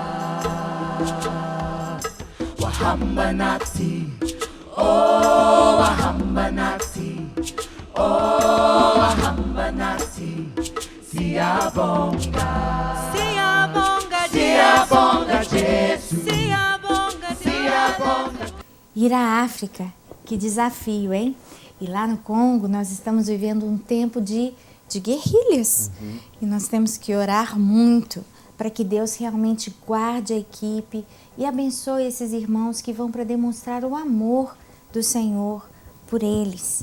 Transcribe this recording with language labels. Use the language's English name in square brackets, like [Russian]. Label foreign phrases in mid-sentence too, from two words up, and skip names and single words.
[Zulu] Wahambanati, oh Wahambanati, oh Wahambanati, Siyabonga. Siyabonga, Siyabonga, Jesus. Siyabonga, Siyabonga. [Portuguese] Ir à África, que desafio, hein? E lá no Congo nós estamos vivendo um tempo de guerrilhas. E nós temos que orar muito para que Deus realmente guarde a equipe e abençoe esses irmãos que vão para demonstrar o amor do Senhor por eles.